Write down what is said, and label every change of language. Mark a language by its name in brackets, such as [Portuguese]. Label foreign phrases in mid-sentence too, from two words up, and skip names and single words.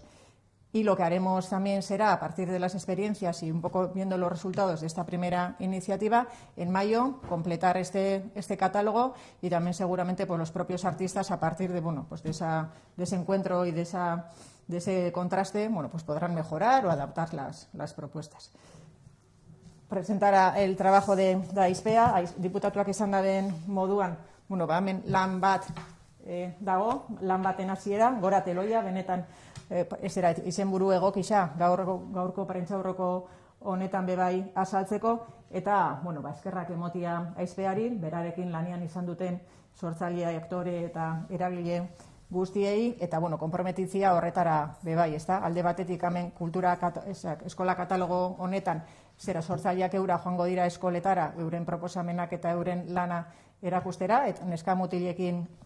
[Spanish] Y lo que haremos también será, a partir de las experiencias y un poco viendo los resultados de esta primera iniciativa, en mayo completar este catálogo y también seguramente los propios artistas, a partir de ese encuentro y de ese contraste, podrán mejorar o adaptar las propuestas. Presentar el trabajo de Aizpea, [Basque] diputatuak esan daben moduan, hemen lan bat dago, lan baten hasiera, gora teloia, benetan izenburu egokisa gaurko prentsaurreko honetan bebai azaltzeko, eta eskerrak emotia Aizpeari, berarekin lanian izan duten sortzaile, aktore eta eragile guztiei, eta konprometitzia horretara bebai, alde batetik hemen eskola katalogo honetan sortzaileak eura joango dira eskoletara, euren proposamenak eta euren lana erakustera, eta neska mutilekin